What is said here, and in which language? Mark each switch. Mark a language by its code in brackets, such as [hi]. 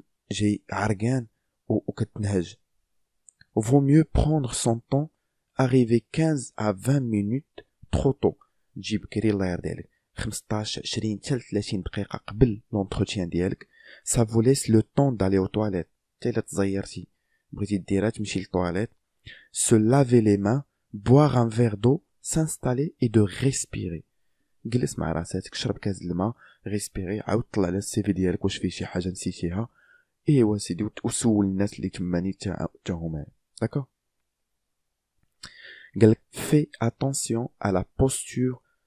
[ar] جاي عرقان وكتنهج. [fr] Vaut mieux prendre son temps, arriver 15 à 20 minutes trop tôt. [ar] تجي بكري الله يرضي عليك 15 20 حتى 30 دقيقه قبل لونتروتيان ديالك. [fr] ça vous laisse le temps d'aller aux toilettes. [ar] حتى الا تزيرتي بغيتي ديرها تمشي للطواليت، [fr] se laver les mains, boire un verre d'eau, s'installer et de respirer. [ar] جلس مع راساتك، شرب كاس الماء، ريسبيري، عاود طلع على السي في ديالك واش فيه شي حاجه نسيتيها، ايوا سيدي، وسول الناس اللي تماني تا هما. داكو؟ قالك [fr] fais attention à la posture